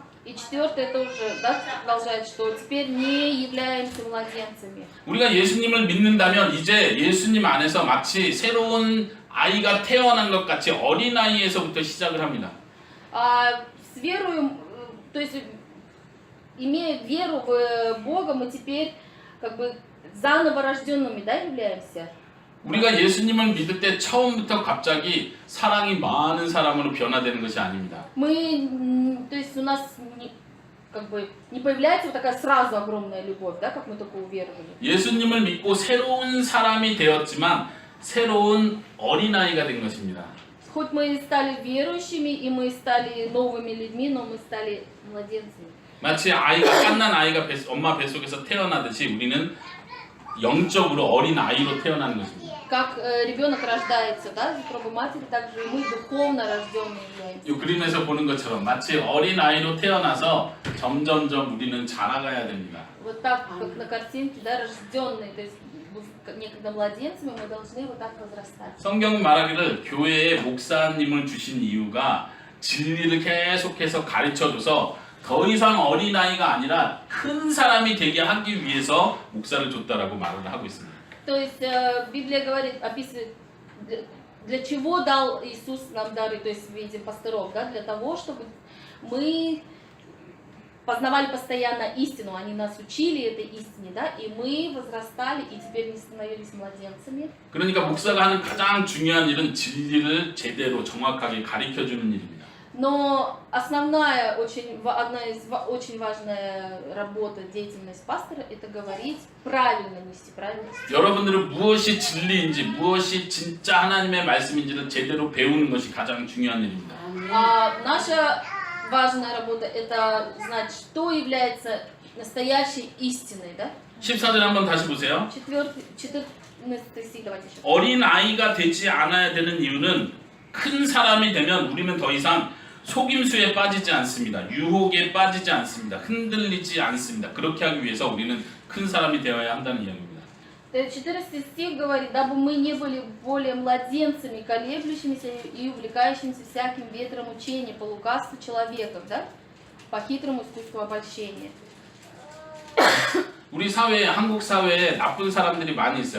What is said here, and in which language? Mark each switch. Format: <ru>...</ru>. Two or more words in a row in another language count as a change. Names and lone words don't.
<ru>И 4 тоже, да, продолжает, что теперь не являемся младенцами.</ru> <ko>우리가 예수님을 믿는다면 이제 예수님 안에서 마치 새로운 아이가 태어난 것 같이 어린 아이에서부터 시작을 합니다.</ko> <ru>С верою, то есть имея веру в Бога, мы теперь как бы заново рожденными, да, являемся.</ru> <ko>우리가 예수님을 믿을 때 처음부터 갑자기 사랑이 많은 사람으로 변화되는 것이 아닙니다.</ko> <ru>Мы, то есть у нас как бы не появляется вот такая сразу огромная любовь, да, как мы только уверовали.</ru> <ko>예수님을 믿고 새로운 사람이 되었지만 새로운 어린아이가 된 것입니다.</ko> <ru>Хоть мы и стали верующими, и мы стали новыми людьми, но мы стали младенцами.</ru> <ko>마치 아이가 갓난 아이가 엄마 뱃속에서 태어나듯이 우리는 영적으로 어린 아이로 태어나는 것입니다.</ko> <ru>Как ребенок рождается, да, из утробы матери, так же и мы духовно рожденные являемся.</ru> <ko>이 그림에서 보는 것처럼 마치 어린 아이로 태어나서 점점점 우리는 자라가야 됩니다.</ko> <ru>Вот так, как на картинке, да, рожденные, то есть некогда младенцами, мы должны вот так возрастать.</ru> <ko>성경 말하기를 교회에 목사님을 주신 이유가 진리를 계속해서 가르쳐줘서 더 이상 어린아이가 아니라 큰 사람이 되게 하기 위해서 목사를 줬다라고 말을 하고 있습니다.</ko> <ru>То есть Библия говорит, описывает, для чего дал Иисус нам дары, то есть в виде пасторов, да, для того, чтобы мы познавали постоянно истину, они нас учили этой истине, да, и мы возрастали, и теперь не становились младенцами.</ru> <ko>그러니까 목사가 하는 가장 중요한 일은 진리를 제대로 정확하게 가르쳐주는 일입니다.</ko> <ru>Но одна из очень важная работа, деятельность пастора, это говорить правильно, нести правильно.</ru> <ko>여러분들은 무엇이 진리인지 무엇이 진짜 하나님의 말씀인지를 제대로 배우는 것이 가장 중요한 일입니다.</ko> <ru>Наша важная работа это знать, что является настоящей истиной, да?</ru> <ko>14절 한번 다시 보세요.</ko> <ru>14 стих, давайте еще.</ru> <ko>어린 아이가 되지 않아야 되는 이유는 큰 사람이 되면 우리는 더 이상 속임수에 빠지지 않습니다. 유혹에 빠지지 않습니다. 흔들리지 않습니다. 그렇게 하기 위해서 우리는 큰 사람이 되어야 한다는 이야기입니다.</ko> <ru>14 стих говорит, дабы мы не были более младенцами, колеблющимися и увлекающимися всяким ветром учения по лукавству человеков, да? По хитрому искусству обольщения.</ru> <ko>우리 사회에 한국 사회에 나쁜 사람들이 많이 있어요.</ko>